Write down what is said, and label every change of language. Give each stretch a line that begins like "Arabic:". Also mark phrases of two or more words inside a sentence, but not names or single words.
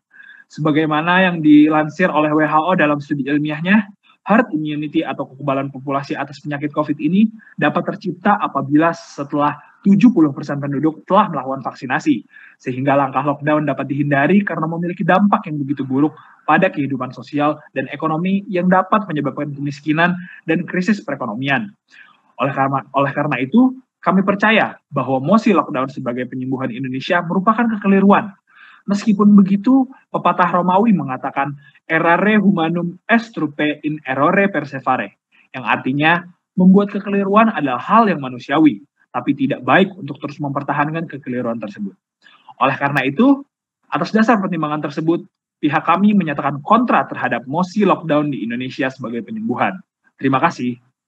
Indonesian: Sebagaimana yang dilansir oleh WHO dalam studi ilmiahnya,
English: herd immunity
Indonesian: atau kekebalan populasi atas penyakit COVID ini dapat tercipta apabila setelah 70% penduduk telah melakukan vaksinasi, sehingga langkah lockdown dapat dihindari karena memiliki dampak yang begitu buruk pada kehidupan sosial dan ekonomi yang dapat menyebabkan kemiskinan dan krisis perekonomian. Oleh karena itu, kami percaya bahwa mosi lockdown sebagai penyembuhan Indonesia merupakan kekeliruan. Meskipun begitu, pepatah Romawi mengatakan
Latin: errare humanum est trupe in errore persevere,
Indonesian: yang artinya membuat kekeliruan adalah hal yang manusiawi, tapi tidak baik untuk terus mempertahankan kekeliruan tersebut. Oleh karena itu, atas dasar pertimbangan tersebut, pihak kami menyatakan kontra terhadap mosi lockdown di Indonesia sebagai penyembuhan. Terima kasih.